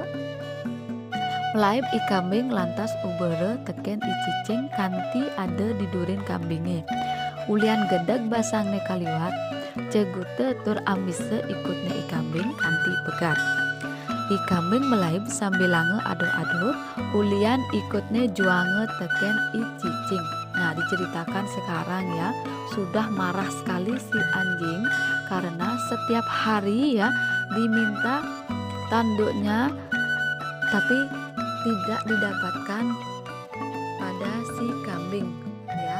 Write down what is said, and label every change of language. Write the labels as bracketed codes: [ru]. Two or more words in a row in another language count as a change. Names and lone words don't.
[ban] Melaib i kambing lantas ubere teken i cicing kanti ada di durin kambinge. Ulian gedeg basangne kaliwat, cegute tur ambise ikutne i kambing kanti pegat. I kambing melaib sambil lange aduh-aduh, ulian ikutne juange teken i cicing. [id] Nah diceritakan sekarang ya, sudah marah sekali si anjing karena setiap hari ya diminta tanduknya tapi tidak didapatkan pada si kambing ya.